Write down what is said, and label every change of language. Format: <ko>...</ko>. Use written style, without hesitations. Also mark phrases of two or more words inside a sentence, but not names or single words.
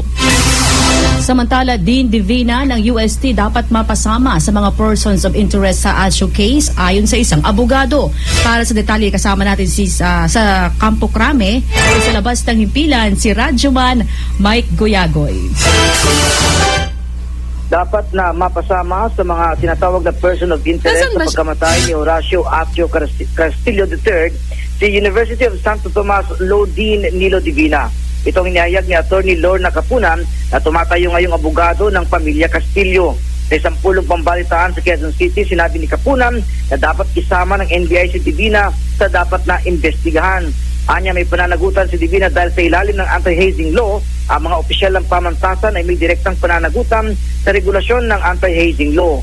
<tl>Samantala, Dean Divina ng UST dapat mapasama sa mga</tl> <en>persons of interest</en> <tl>sa ASIO case ayon sa isang abogado. Para sa detalye, kasama natin sa Campo Crame sa labas ng himpilan si Radyoman Mike Goyagoy. Dapat na mapasama sa mga tinatawag na</tl> <en>person of interest</en> <tl>sa pagkamatay ni Horacio Atio Castillo III si University of Santo Tomas Law Dean Nilo Divina. Itong inihayag ni Attorney Lorna Capunan na tumatayo ngayong abogado ng pamilya Castillo. Sa isang pulong pambalitaan sa Quezon City, sinabi ni Capunan na dapat isama ng NBI si Divina sa dapat na investigahan. Anya, may pananagutan si Divina dahil sa ilalim ng</tl> <en>anti-hazing law,</en> <tl>ang mga opisyal ng pamantasan ay may direktang pananagutan sa regulasyon ng</tl> <en>anti-hazing law.</en>